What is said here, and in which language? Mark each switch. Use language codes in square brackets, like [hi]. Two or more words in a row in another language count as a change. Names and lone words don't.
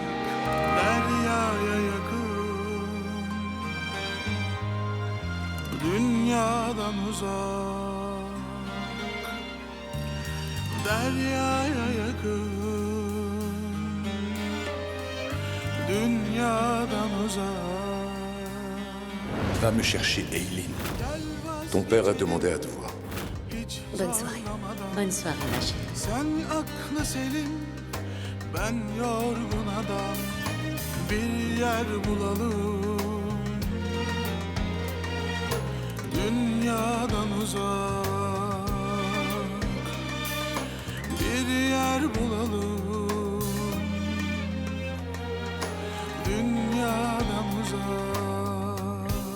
[tr] Deryaya yakın, dünyadan uzak. Deryaya yakın, dünyadan uzak. [fr] Va me chercher Eileen. Ton père a demandé à te voir. Bonne soirée. Bonne soirée, ma chérie. [tr] Sen aklı selim, ben yorgun adam. Bir yer bulalım, dünyadan uzak. Bir yer bulalım, dünyadan uzak.